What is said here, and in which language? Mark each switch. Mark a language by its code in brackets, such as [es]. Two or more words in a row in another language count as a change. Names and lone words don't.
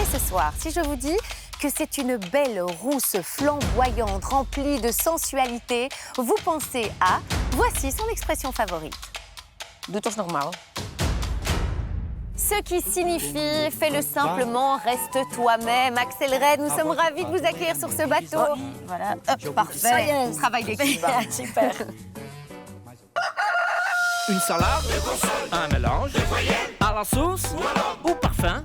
[fr] soir. Si je vous dis que c'est une belle rousse flamboyante remplie de sensualité, vous pensez à... Voici son expression favorite. [nl] Doe toch normaal. [fr] Ce qui signifie « fais-le simplement, reste toi-même ». Axel Red, nous sommes ravis de vous accueillir sur ce bateau. Voilà, hop, Parfait, ça y est. travail d'équipe. Super. Une salade, un mélange, à la sauce ou parfum.